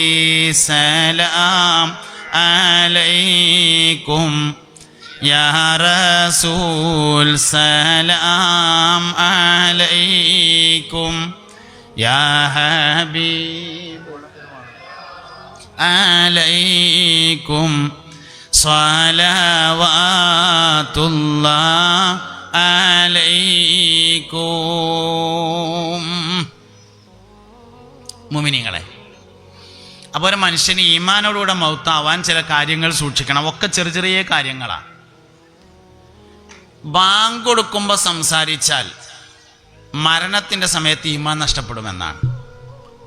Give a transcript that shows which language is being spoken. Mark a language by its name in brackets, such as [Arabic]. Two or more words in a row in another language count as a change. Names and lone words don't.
[Arabic] سلام عليكم يا رسول سلام عليكم يا حبيب عليكم صلوات الله عليكم. [Malayalam] മുഅ്മിനീങ്ങളെ, അപ്പോൾ ഒരു മനുഷ്യന് ഈമാനോടുകൂടെ മൗത്താവാൻ ചില കാര്യങ്ങൾ സൂക്ഷിക്കണം. ഒക്കെ ചെറിയ ചെറിയ കാര്യങ്ങളാണ്. ബാങ്ക് കൊടുക്കുമ്പോൾ സംസാരിച്ചാൽ മരണത്തിൻ്റെ സമയത്ത് ഈമാൻ നഷ്ടപ്പെടുമെന്നാണ്.